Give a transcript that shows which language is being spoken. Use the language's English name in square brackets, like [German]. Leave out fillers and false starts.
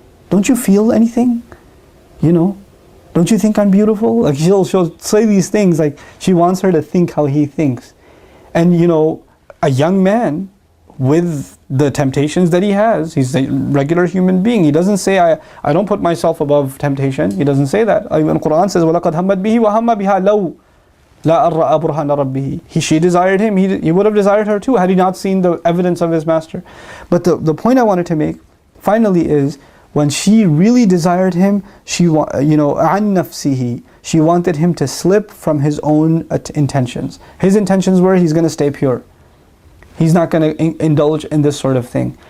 [English] Don't you feel anything? Don't you think I'm beautiful? Like she'll say these things like she wants her to think how he thinks. And a young man with the temptations that he has, he's a regular human being. He doesn't say, I don't put myself above temptation. He doesn't say that. [Arabic] Even Quran says, وَلَقَدْ هَمَّتْ بِهِ وَهَمَّ بِهَا لَوْ لَا أَرَّأَ بُرْهَانَ رَبِّهِ. [English] She desired him, he would have desired her too had he not seen the evidence of his master. But the point I wanted to make finally is, when she really desired him, [Arabic] عَن نَفْسِهِ, [English] she wanted him to slip from his own intentions. His intentions were he's going to stay pure. He's not going to indulge in this sort of thing.